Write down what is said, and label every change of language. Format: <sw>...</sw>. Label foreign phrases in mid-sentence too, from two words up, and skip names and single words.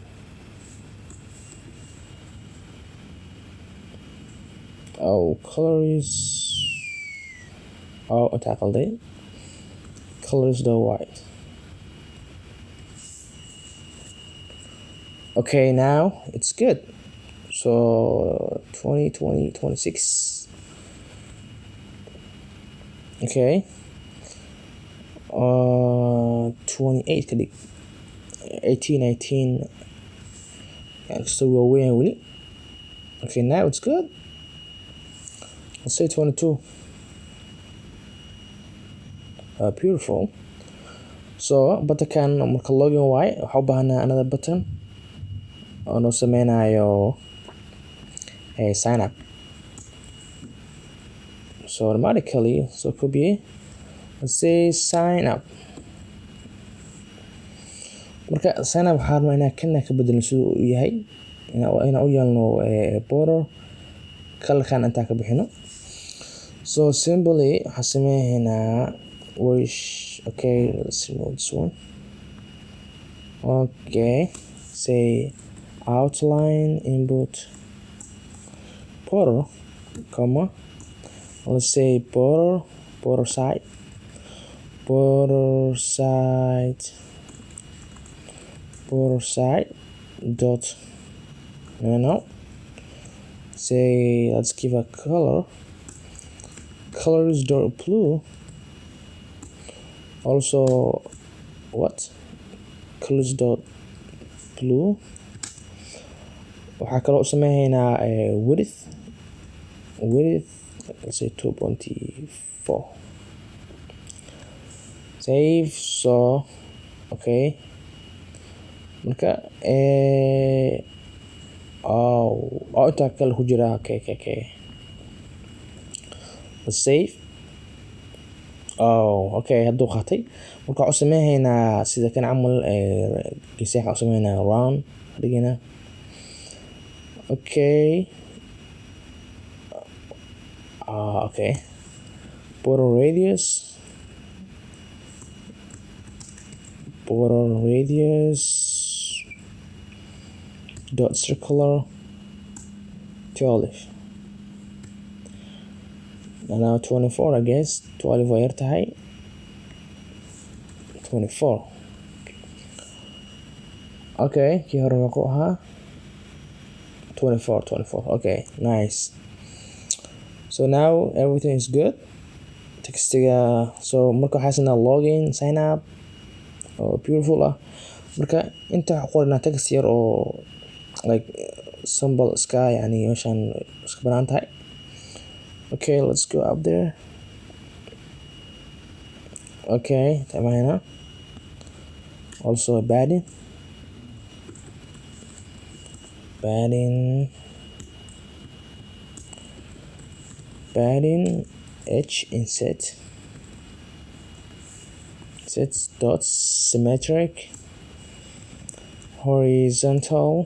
<en>Color is I tackled it. Color is the white. Okay, now it's good. So 26. Okay, 28</en> <so>ka dhig</so> <en>18 so we're way really. Okay, now it's good. Let's say 22. Beautiful.</en> <so>So button marka login waay waxaa u baahanaa</so> <en>another button</en> <so>oo noo sameynayo sign up.</so> <en>So automatically so could be, let's say sign up.</en> <so>Marka</so> <en>sign up</en> <so>waxaa rabnaa inaan kana ka bedelno siduu u yahay, inaan u yeelno border colorkan intaan ka bixino.</so> <en>So simply</en> <so>waxaan sameeynaa</so> <en>okay, let's remove this one. Okay, say outline input border, comma, let's say border side, border side dot no. Say let's give a colors dot blue. Also what colors dot blue.</en> <so>waxaa kaloo sameeynaa width</so> <en>let's say</en> <so>2.4.</so> <en>save.</en> <so>So okay marka intaa kale ku jira.</so> <en>Okay let's save.</en> <so>Okay hadduu qaatay marka waxaan sameeynaa sida kan camal geesaha waxaan sameeynaa round dhigina.</so> <en>Okay okay border radius dot circular 12. now 24 I guess 12</en> <so>waa yar tahay</so> <en>24.</en> <so>okay kii hore wuxuu ahaa 24.</so> <en>Okay nice. So now everything is good.</en> <so>Textiga so marka waxaan sameynaa</so> <en>login sign up beautiful</en> <so>marka inta waxaan qoranaa text yar oo like symbol iska yani meeshan iska banaan tahay.</so> <en>Okay let's go up there. Okay tamam. Also a badding h inset dot symmetric horizontal.</en>